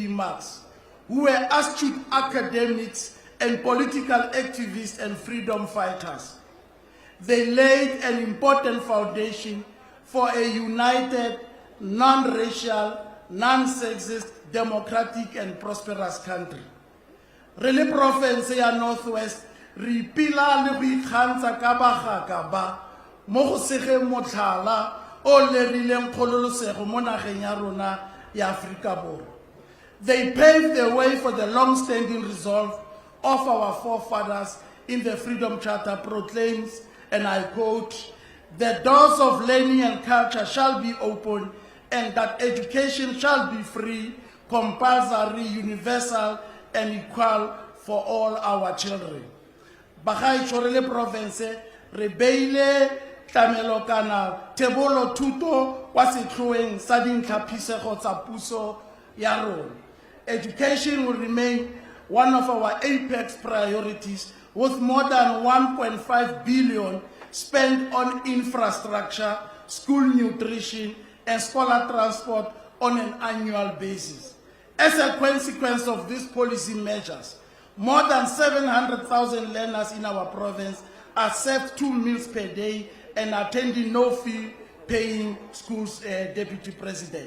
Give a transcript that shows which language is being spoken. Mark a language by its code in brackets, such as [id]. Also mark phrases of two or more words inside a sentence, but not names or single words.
[en] Marks, who were astute academics and political activists and freedom fighters. They laid an important foundation for a united, non-racial, non-sexist, democratic, and prosperous country. [tn] Really province ya Northwest, re pila le go ikgantsha ka bagaka ba mo go segeng motlhala o lerileng kgololosego mo nageng ya rona ya Afrika Borwa. [en] They paved the way for the long-standing resolve of our forefathers in the Freedom Charter proclaims, and I quote, "The doors of learning and culture shall be open, and that education shall be free, compulsory, universal, and equal for all our children." [tn] Bagaetso re le province re beile tlamelo kana thebolo thuto kwa setlhoeng sa dintlhapisego tsa puso ya rona. [en] Education will remain one of our apex priorities, with more than 1.5 billion spent on infrastructure, school nutrition, and scholar transport on an annual basis. As a consequence of these policy measures, more than 700,000 learners in our province are served 2 meals per day and attending no-fee paying schools, Deputy President.